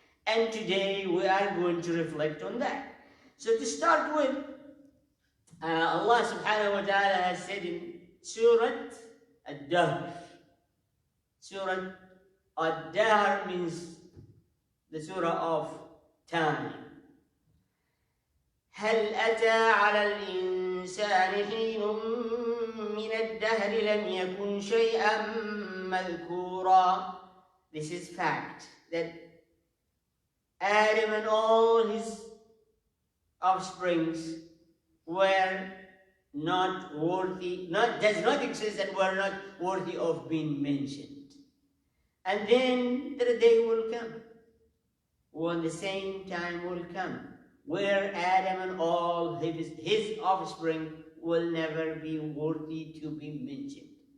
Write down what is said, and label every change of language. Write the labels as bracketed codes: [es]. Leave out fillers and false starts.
[en] And today we are going to reflect on that. So to start with, Allah [ar] subhanahu wa ta'ala [en] has said in Surah Ad-Dahr. Surah Ad-Dahr means the surah of time. [ar] هل أتى على الإنسان حين من الدهر لم يكن شيئا مذكورا. [en] This is fact, that Adam and all his offsprings were not worthy, does not exist, and were not worthy of being mentioned. And then the day will come, when the same time will come, where Adam and all his offspring will never be worthy to be mentioned.